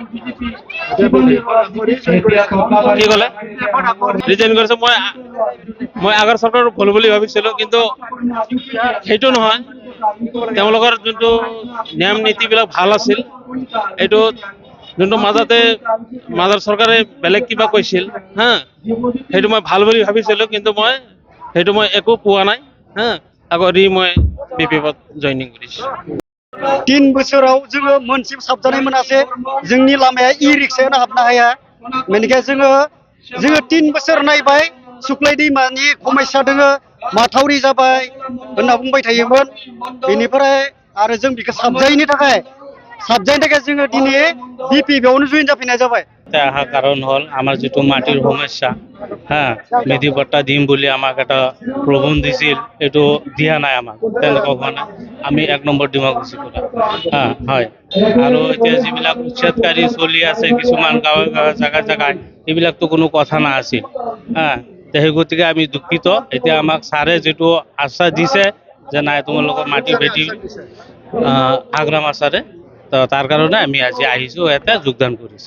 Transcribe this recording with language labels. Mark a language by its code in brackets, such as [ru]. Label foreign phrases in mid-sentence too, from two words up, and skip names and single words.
[as] কি ক'লে ৰিজাইন কৰিছো মই আগৰ চৰকাৰ ভুল বুলি ভাবিছিলো কিন্তু সেইটো নহয় তেওঁলোকৰ যোনটো নিয়ম নীতিবিলাক ভাল আছিল এইটো যোনটো মাজৰ চৰকাৰে বেলেগ কিবা কৈছিল হা সেইটো মই ভাল বুলি ভাবিছিলো কিন্তু মই একো পোৱা নাই হা আকৌ মই বিপিএফত জইনিং কৰিছো [brx] 3 बोसोराव जोङो मोनसे साबजानाय मोनासे जोंनि लामाया इ-रिक्सायावनो हाबनो हाया बेनिखायनो जोङो 3 बोसोर नायबाय सुक्लाय दैमानि समस्या दोङो माथावरि जाबाय होनना बुंबाय थायोमोन बेनिफ्राय आरो जों बेखौ साबजायैनि थाखाय जोङो दिनै बिपिएफआवनो जइन जाफिननाय जाबाय [as] অহা কাৰণ হ'ল আমাৰ যিটো মাটিৰ সমস্যা হা মেধি পট্টা দিম বুলি আমাক এটা প্ৰবন্ধ দিছিল এইটো দিয়া নাই আমাক তেনেকুৱা হোৱা নাই আমি 1 নম্বৰ ডিমাকুচি পৰা হয় আৰু এতিয়া যিবিলাক উচ্ছেদকাৰী চলি আছে কিছুমান গাঁৱে জাগায় এইবিলাকতো কোনো কথা নাছিল সেই গতিকে আমি দুঃখিত এতিয়া আমাক ছাৰে যিটো আশ্বাস দিছে যে নাই তোমালোকৰ মাটি ভেটি আগ্ৰাম ছাৰে তাৰ কাৰণে আমি আজি আহিছো এটা যোগদান কৰিছো